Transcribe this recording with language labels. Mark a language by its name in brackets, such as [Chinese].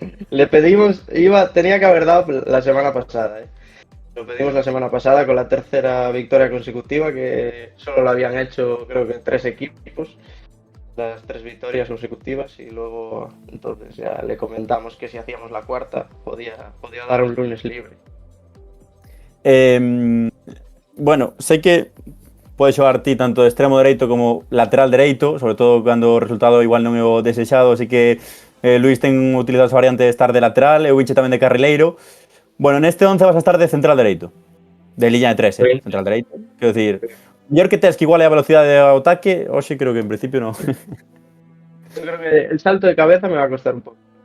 [Spanish] Le pedimos, tenía que haber dado la semana pasada, Lo pedimos la semana pasada con la tercera victoria consecutiva, que solo lo habían hecho creo que 3 equipos, las 3 victorias consecutivas, y luego entonces ya le comentamos que si hacíamos la cuarta podía dar un lunes libre. [Galician] Bueno, sei que podes xogar ti tanto de extremo dereito como lateral dereito, sobre todo cando o resultado igual non é o desexado, así que Luis ten utilizado esa variante de estar de lateral, eu viche tamén de carrileiro. Bueno, neste 11 vas a estar de central dereito. De liña de 3, central dereito. Quero dicir, mellor que tes que igual é a velocidade ao ataque, hoxe creo que en principio non. [Spanish] Yo creo que el salto de cabeza me va a costar un pouco.